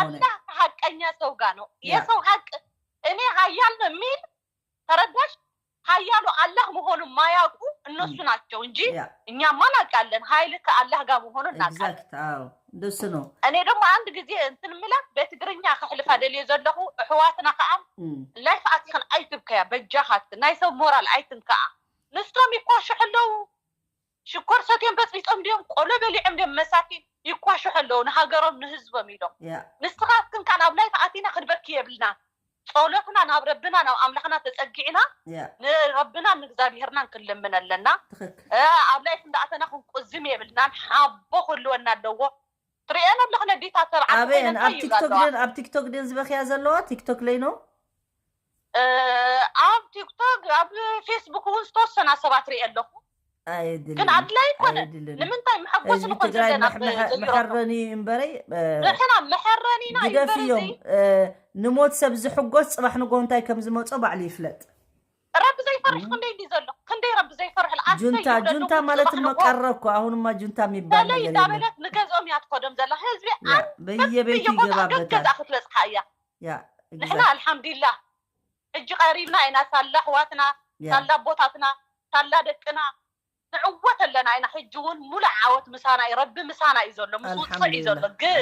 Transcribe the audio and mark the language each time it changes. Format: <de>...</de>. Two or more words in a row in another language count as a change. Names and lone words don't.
<am>አላህ ሐቀኛ ሰው ጋር ነው። የሰው ሐቅ እኔ ኃያል ነው የሚል ተረዳሽ? ኃያሉ አላህ መሆኑን ማያውቁ እነሱ ናቸው እንጂ እኛማ እናውቃለን። ኃይል ከአላህ ጋር መሆኑን እናውቃለን። ደስ ነው። እኔ ደግሞ አንድ ጊዜ እንትን ምላት በትግርኛ</am> <ti>ከሕልፍ አይደል የዘለኹ ህዋትና ከአም ላይ ፈአትከን አይትብከያ በጃሃት ናይ ሰብ ሞራል አይትንከአ ንስቶም ይኳሽሕለው ሽኮር ሰቴን በጽይጦም ዲዮም ቆሎ በሊዕም ዲዮም መሳኪን ይኳሽሕለው ንሃገሮም ንህዝቦም ኢሎም ንስኻትክን ካን ኣብ ላይ ፈአቲና ክንበኪ የብልና ጸሎትና ናብ ረብና ናብ አምላኽና ተጸጊዕና ንረብና ንእግዚአብሔርና ክንለምነለና ኣብ ላይ እንዳኣተና ክንቁዝም የብልና ሓቦ ክልወና ኣለዎ ትሪአና ለኽነ ዲታ ተብዓ አቤን ኣብ ቲክቶክ ደን ዝበኽያ ዘለዋ ቲክቶክ</ti> <am>ላይ ነው</am> <ti>ኣብ ቲክቶክ ኣብ ፌስቡክ እውን ዝተወሰና ሰባት ሪአ ኣለኹ ግን ኣድላይ ኮነ ንምንታይ መሐጎስ ንኮን ዘለና መሐረኒ እምበረይ ንሕና መሐረኒና ይደፍዮም ንሞት ሰብ ዝሕጎስ ጽባሕ ንጎ እንታይ ከም ዝመጾ ባዕሉ ይፍለጥ ረብ ዘይፈርሕ ክንደይ ዲ ዘሎ ክንደይ ረብ ዘይፈርሕ</ti> <am>ጁንታ ማለት መቀረብኩ አሁንማ ጁንታ የሚባል ነገር የለም</am> <ti>ዳበለት ንገዞም ያትኮደም ዘላ ህዝቢ</ti> <am>በየቤቱ ይገባበታል</am> <ti>ገዛ ክትበጽሓ እያ ንሕና አልሐምዱሊላህ እጅ ቀሪብና ኢና ሳላ ሕዋትና ሳላ ቦታትና ሳላ ደቅና ንዕወት ኣለና ኢና ሕጂ እውን ሙሉእ ዓወት ምሳና ረቢ ምሳና እዩ ዘሎ ምስ ውፅእ እዩ ዘሎ ግን</ti>